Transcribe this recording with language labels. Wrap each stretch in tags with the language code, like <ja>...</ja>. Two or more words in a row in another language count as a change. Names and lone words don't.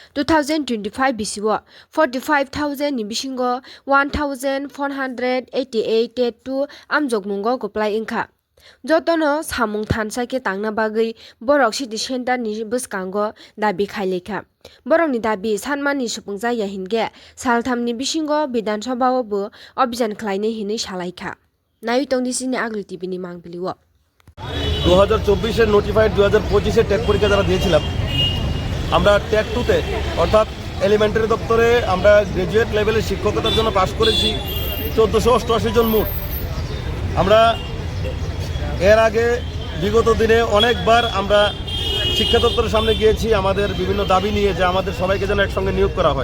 <trp>2025 bisiwo 45,000 ni bisingo 1,488 2 amjokmungo goplai ingkha jotono samung thansake tangna bagui borok</trp> <en>city center</en> <trp>ni buskango dabi khailekha borokni dabi sanmani supungja yahinge salthamni bisingo Bidhan Sabha bo abhijan khlaine hinui salaikha naitongni sini agli tv ni mangbiliwo</trp> <bn>2024 নোটিফাইড 2025 টেট পরীক্ষা যারা দিয়েছিলাম আমরা টেট 2 তে অর্থাৎ এলিমেন্টারি দপ্তরে আমরা</bn> <en>graduate level</en> <bn>শিক্ষকতার জন্য পাশ করেছি 1488 জন মোট। আমরা এর আগে বিগত দিনে অনেকবার আমরা শিক্ষা দপ্তরের সামনে গিয়েছি আমাদের বিভিন্ন দাবি নিয়ে, যে আমাদের সবাইকে যেন একসঙ্গে নিয়োগ করা হয়।</bn>